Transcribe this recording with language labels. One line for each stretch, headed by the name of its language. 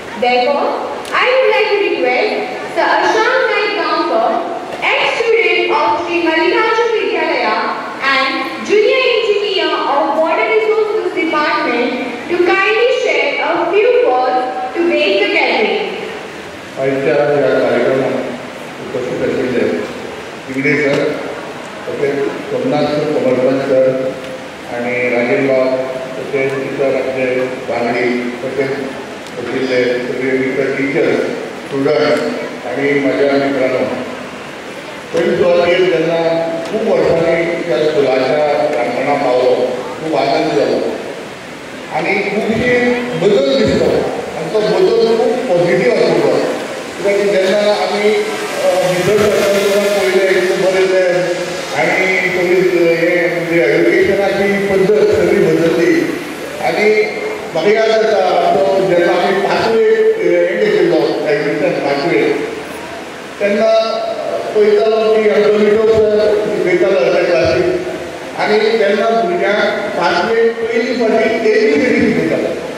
English: Therefore, I would like to request Sir Ashant Naik Gaonkar, ex-student of Sri Mallinarjun Vidyalaya and junior engineer of Water Resources Department, to kindly share a few words to break the gathering.
Marathi: आजच्या या कार्यक्रमात उपस्थित असलेले Ingade sir, तसेच Somnath sir, कमलपंत sir आणि राजेंद्रराव, तसेच इतर आपले बांगडी, तसेच असलेले सगळे इतर टीचर्स, स्टुडंट आणि माझ्या मित्रांनो, पहिली सुरुवातीला त्यांना खूप वर्षांनी त्या स्कुलाच्या प्रांगणात पावलो, खूप आनंद झालो आणि खूपशे बदल दिसतो आणि तो बदल खूप पॉझिटिव्ह असतो.
Goan Konkani: कित्याक जेन्ना आमी भितर सरतना पयले बरयलें आनी सगळी हें म्हणजे एड्युकेशनाची पद्दत सगळी बदलली आनी म्हाका याद जाता तो जेन्ना आमी पांचवेक हें घेतिल्लो एडमिशन पांचवेक तेन्ना पळयतालो की आमचो मिठो सर शिकयतालो त्या क्लासीक आनी तेन्ना भुरग्यांक पांचवेक पयली फावटी ABCD शिकयतालो.